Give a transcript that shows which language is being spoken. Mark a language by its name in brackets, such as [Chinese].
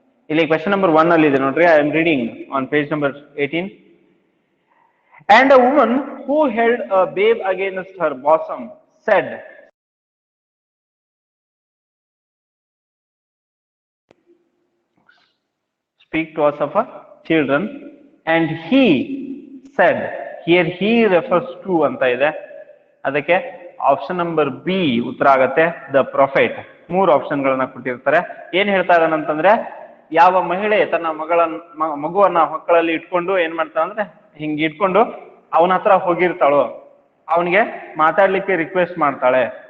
[Kannada] ಇಲ್ಲಿ question number 1 ಅಲ್ಲಿ ಇದೆ ನೋಡ್ರಿ. [English] I am reading on page number 18. And a woman who held a babe against her bosom said, speak to us of our children. And he said, here he refers to [Kannada] ಅಂತ ಇದೆ, ಅದಕ್ಕೆ option number B ಉತ್ತರ ಆಗತ್ತೆ, the prophet. ಮೂರು option ಗಳನ್ನ ಕೊಟ್ಟಿರ್ತಾರೆ. ಏನ್ ಹೇಳ್ತಾ ಇದ್ದಾನಂತಂದ್ರೆ, ಯಾವ ಮಹಿಳೆ ತನ್ನ ಮಗುವನ್ನ ಹೊಕ್ಕಳಲ್ಲಿ ಇಟ್ಕೊಂಡು ಏನ್ ಮಾಡ್ತಾಳ ಅಂದ್ರೆ ಹಿಂಗ್ ಇಟ್ಕೊಂಡು ಅವನ ಹತ್ರ ಹೋಗಿರ್ತಾಳೋ ಅವನಿಗೆ ಮಾತಾಡ್ಲಿಕ್ಕೆ ರಿಕ್ವೆಸ್ಟ್ ಮಾಡ್ತಾಳೆ.